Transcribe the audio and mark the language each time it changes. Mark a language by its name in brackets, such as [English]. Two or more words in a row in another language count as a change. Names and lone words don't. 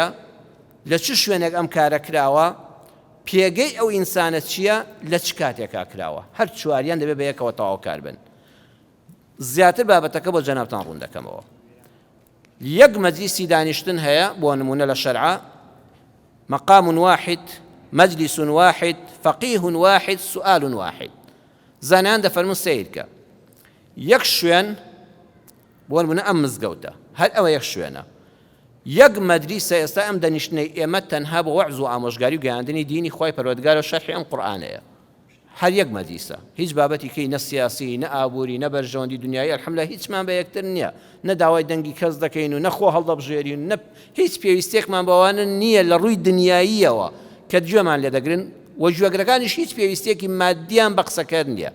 [Central Kurdish] لە چ شوێنێک ئەم کارە کراوە؟ پێگەی ئەو ئینسانە چییە؟ لە چ کاتێکا کراوە؟ هەر چواریان دەبێت بە یەکەوە تەواوکار بن. زیاتر بابەتەکە بۆ جەنابتان ڕوون دەکەمەوە. یەک مەجلیسی دانیشتن هەیە بۆ نمونە لە شەرعە: [Arabic] مەقام واحد، مەجلیس واحد، فەقیه واحد، سؤال واحد. [Central Kurdish] زانیان دەفەرمون سەیرکە. یەک شوێن بۆ نمونە ئەم مزگەوتە، هەر ئەوە یەک شوێنە. یەک مەدریسە ئێستا ئەم دەنیشتنەی ئێمە تەنها بۆ وەعز و ئامۆژگاری و گەیاندنی دینی خوای پەروەردگار و شەرحی ئەم قورئانەیە. هەر یەک مەدریسە، هیچ بابەتی کەی نە سیاسی، نە ئابووری، نە بەرژەوەندی دنیایی، ئەلحەمدولیلا هیچمان بە یەکتر نییە، نە داوای دەنگی کەس دەکەین و نەخۆ هەڵدەبژێرین، نە هیچ پێویستێکمان بەوانە نییە لە ڕووی دنیاییەوە کە گوێمان لێ دەگرن، و گوێگرەکانیش هیچ پێویستێکی مادیان بە قسەکەر نییە.